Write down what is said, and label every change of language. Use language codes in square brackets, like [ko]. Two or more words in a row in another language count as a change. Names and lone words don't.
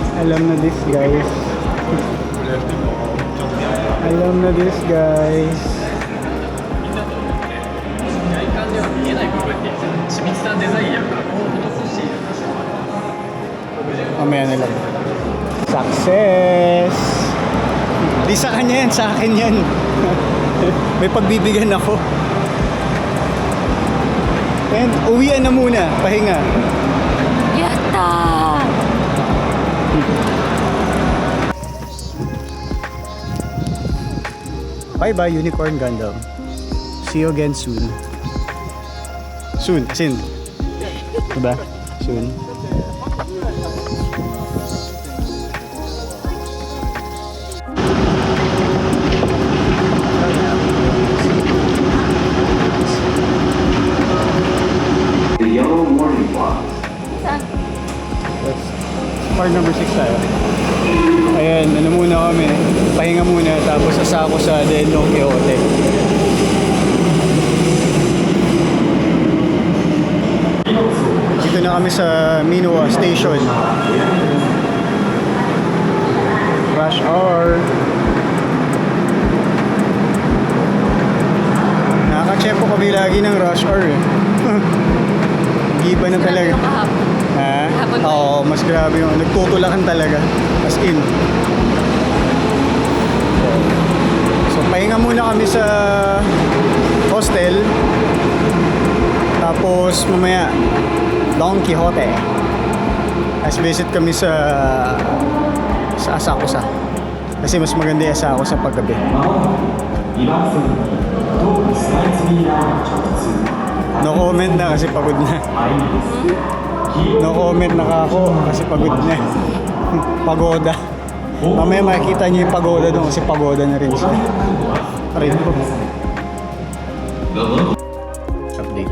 [tl] Alam na [en] this, guys. [tl] Alam na [en] this, guys. [ja] 外観では見えない部分に緻密なデザインや加工を施している箇所もある。 [tl] Mamaya na lang. Success! Di sa kanya yan, sa akin yan. May pagbibigyan ako. And uwian na muna, pahinga. Yata! [en] Bye-bye, Unicorn Gundam. See you again soon. Soon, as in. [tl] Diba? Soon. [en] The yellow warning block. Park number 6 [tl] tayo. Ayan, ano muna kami. Pahinga muna, tapos sasako sa Del Don Quixote. Dito na kami sa Minoa Station. [en] Rush hour. [tl] Nakaka-check po kami lagi ng [en] rush hour [tl] eh. Iba na talaga. Ha? Hapon ba Oo, mas grabe yung nagtutulakan talaga. [en] As in. [tl] So, pahinga muna kami sa hostel. Tapos, mamaya, Don Quixote. [en] As visit [tl] kami sa Asakusa. Kasi mas maganda yung Asakusa paggabi. [ja] 2 番線に東武スカイツリーライン直通 [en] No comment [tl] na kasi pagod na. [en] No comment [tl] na ako kasi pagod na. Pagoda. Mamaya makikita niyo yung pagoda doon kasi pagoda na rin siya. Aray ko. Update.